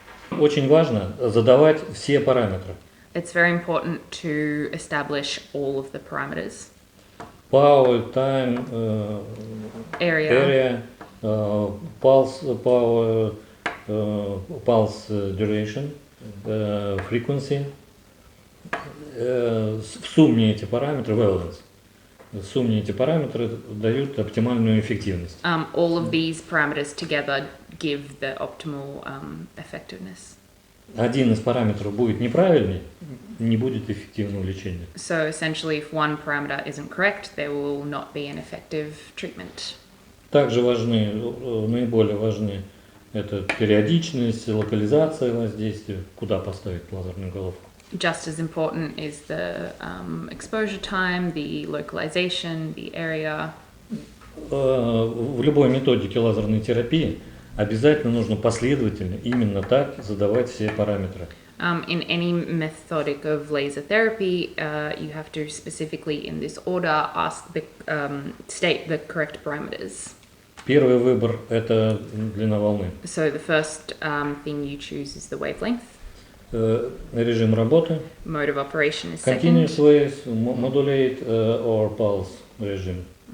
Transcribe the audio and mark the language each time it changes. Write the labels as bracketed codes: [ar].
[ru] Очень важно задавать все параметры. [en] It's very important to establish all of the parameters. Power, time, Area, pulse power, pulse duration, frequency. [ru] В сумме эти параметры, valence, в сумме эти параметры дают оптимальную эффективность. [en] all of these parameters together give the optimal effectiveness. [ru] Один из параметров будет неправильный, не будет эффективного лечения. [en] So essentially, if one parameter isn't correct, there will not be an effective treatment. [ru] Также важны, наиболее важны это периодичность, локализация воздействия, куда поставить лазерную головку. [en] Just as important is the exposure time, the localization, the area. [ru] В любой методике лазерной терапии обязательно нужно последовательно именно так задавать все параметры. [en] In any methodic of laser therapy, you have to specifically, in this order, state the correct parameters. [ru] Первый выбор – это длина волны. [en] So the first thing you choose is the wavelength. [ru] Режим работы. [en] Mode of operation is Continuous second. waves, modulate or pulse режим.